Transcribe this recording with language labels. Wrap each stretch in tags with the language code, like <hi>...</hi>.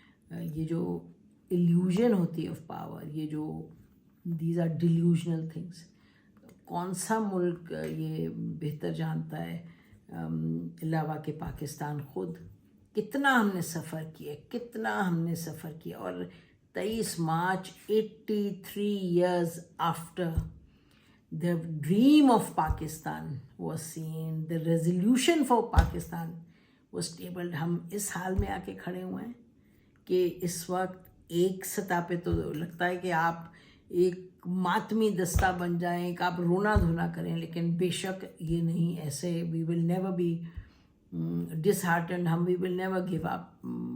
<ur>یہ جو ایلیوژن ہوتی ہے</ur> <en>Of power, یہ جو these are delusional things.</en> <ur>کون سا ملک یہ بہتر جانتا ہے علاوہ کہ پاکستان خود. کتنا ہم نے سفر کیا، کتنا ہم نے سفر کیا.</ur> <en>اور 23 March 83 years after the dream of Pakistan was seen, the resolution for Pakistan was tabled.</en> <ur>ہم اس حال میں آ کے کھڑے ہوئے ہیں کہ اس وقت ایک سطح پہ تو لگتا ہے کہ آپ ایک ماتمی دستہ بن جائیں، ایک آپ رونا دھونا کریں، لیکن بے شک یہ نہیں ایسے.</ur> <en>We will never be disheartened, ہم we will never give up.</en>